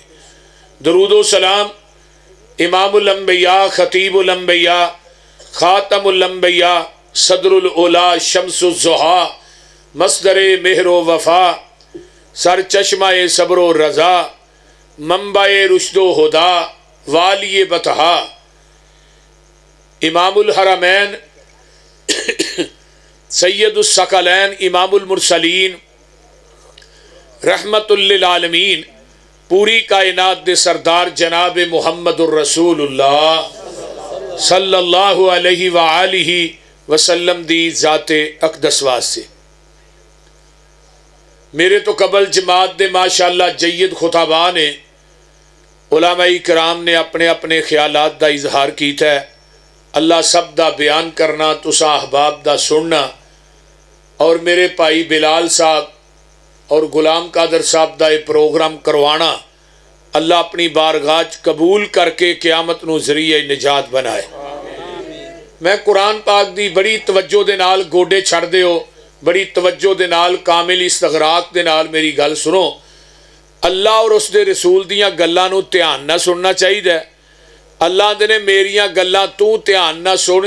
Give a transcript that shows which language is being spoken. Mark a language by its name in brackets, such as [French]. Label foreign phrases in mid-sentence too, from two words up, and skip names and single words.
[Urdu] درود و سلام امام الانبیاء، خطیب الانبیاء، خاتم الانبیاء، صدر العلیٰ، شمس الضحیٰ، مصدر مہر و وفا، سر چشمۂ صبر و رضا، منبع رشد و ہدیٰ، والی بطحا, امام الحرمین، سید الثقلین، امام المرسلین، رحمۃ للعالمین, [Punjabi] پوری کائنات دے سردار جناب محمد رسول اللہ [Arabic] صلى الله عليه وآله وسلم [Punjabi] دی ذات اقدس واسطے. میرے تو قبل جماعت دے ماشاءاللہ جید خطبا نے، علمائے کرام نے اپنے اپنے خیالات دا اظہار کیتا ہے. اللہ سب دا بیان کرنا، تسا احباب دا سننا، اور میرے بھائی بلال صاحب اور غلام قادر صاحب دا یہ پروگرام کروانا، اللہ اپنی بارگاہ قبول کرکے قیامت نوں ذریعے نجات بنائے. میں قرآن پاک دی بڑی توجہ دے نال گوڈے چھڈ دیو، بڑی توجہ دے نال کامل استغراق دے نال میری گل سنو. اللہ اور اس کے رسول دیاں گلاں نوں دھیان نال سننا چاہیے. اللہ دے نے میریاں گلاں تو دھیان نال سن.